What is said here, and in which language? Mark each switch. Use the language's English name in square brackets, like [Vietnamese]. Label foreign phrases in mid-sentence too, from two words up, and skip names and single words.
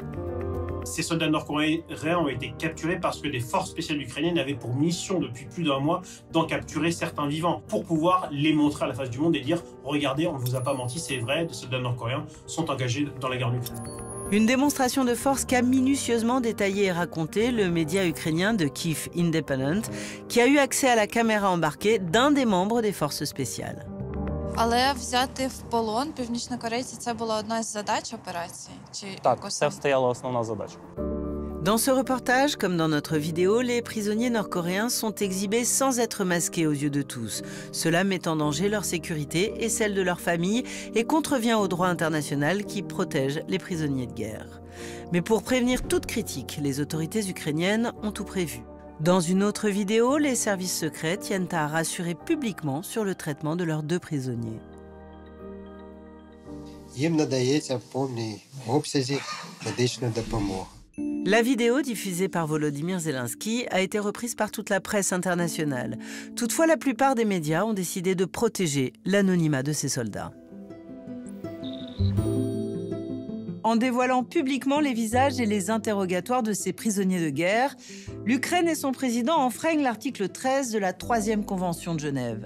[French] Ces soldats nord-coréens ont été capturés parce que des forces spéciales ukrainiennes avaient pour mission depuis plus d'1 mois d'en capturer certains vivants pour pouvoir les montrer à la face du monde et dire « Regardez, on ne vous a pas menti, c'est vrai, des soldats nord-coréens sont engagés dans la guerre en Ukraine ». Une démonstration de force qu'a minutieusement détaillé et raconté le média ukrainien de Kyiv Independent, qui a eu accès à la caméra embarquée d'un des membres des forces spéciales. [Ukrainian] Але взяти в полон північнокорейці – це була одна із задач операції? Так, це стояла основна задача. [French] Dans ce reportage, comme dans notre vidéo, les prisonniers nord-coréens sont exhibés sans être masqués aux yeux de tous. Cela met en danger leur sécurité et celle de leur famille et contrevient au droit international qui protège les prisonniers de guerre. Mais pour prévenir toute critique, les autorités ukrainiennes ont tout prévu. Dans une autre vidéo, les services secrets tiennent à rassurer publiquement sur le traitement de leurs 2 prisonniers. [Ukrainian] Їм надається в повній обсязі медична допомога. [French] La vidéo diffusée par Volodymyr Zelensky a été reprise par toute la presse internationale. Toutefois, la plupart des médias ont décidé de protéger l'anonymat de ces soldats. En dévoilant publiquement les visages et les interrogatoires de ces prisonniers de guerre, l'Ukraine et son président enfreignent l'article 13 de la 3e Convention de Genève.